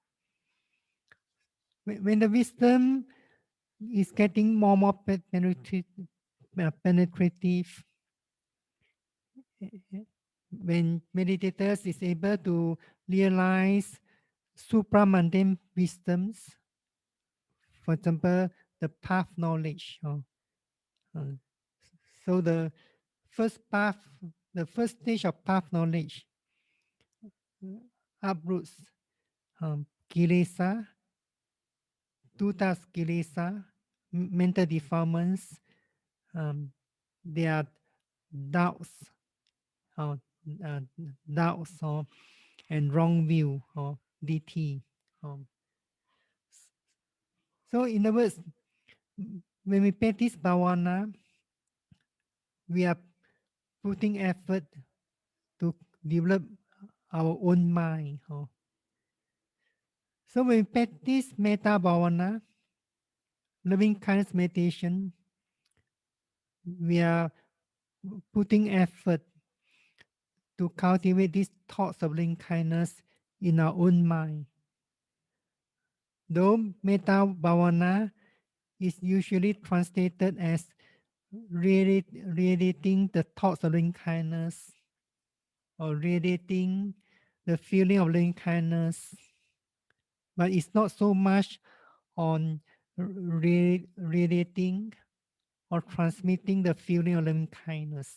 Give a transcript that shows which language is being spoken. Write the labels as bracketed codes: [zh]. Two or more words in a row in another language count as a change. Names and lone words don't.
[en] When the wisdom is getting more penetrative, when meditators is able to realize supramundane wisdoms, for example, the path knowledge. Uh, so the first stage of path knowledge uproots kilesa, [pi] tutas kilesa, [en] mental defilements, their doubts, uh, uh, doubts and wrong view or DT. Um, so in other words, when we practice bhavana, we are putting effort to develop our own mind. So when we practice [pi] metta bhavana, [en] loving kindness meditation, we are putting effort to cultivate these thoughts of loving kindness in our own mind. Though [pi] metta bhavana [en] is usually translated as radiating the thoughts of loving kindness or radiating the feeling of loving kindness, but it's not so much on radiating or transmitting the feeling of loving kindness.